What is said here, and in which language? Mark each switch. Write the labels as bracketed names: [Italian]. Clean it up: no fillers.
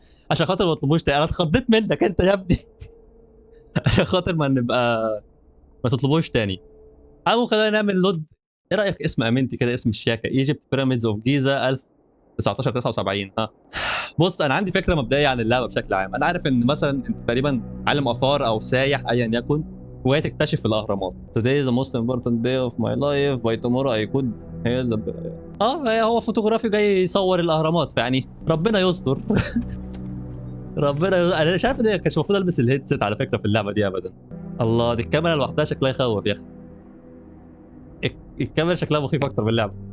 [Arabic] عشان خاطر ما تطلبوش تاني. انا اتخضيت منك انت يا ابني. عشان خاطر ما نبقى ما تطلبوش تاني. او خلينا نعمل لود. ايه رايك اسم امنتي كده، اسم الشياكه، ايجيبت بيراميدز اوف جيزا 1979؟ ها. بص، انا عندي فكره مبدئيه عن اللعبه بشكل عام. انا عارف ان مثلا انت تقريبا عالم اثار او سايح ايا يكن، وهي تكتشف الاهرامات. [English] Today is the most important day of my life, by tomorrow I could hail the... [Arabic] هو فوتوغرافي جاي يصور الاهرامات، فيعني ربنا يستر. انا مش عارف ان كانش المفروض البس الهيدسيت على فكره في اللعبه دي ابدا. الله، دي الكاميرا لوحدها شكلها يخوف يا اخي. الكاميرا شكلها مخيف اكتر من اللعبه.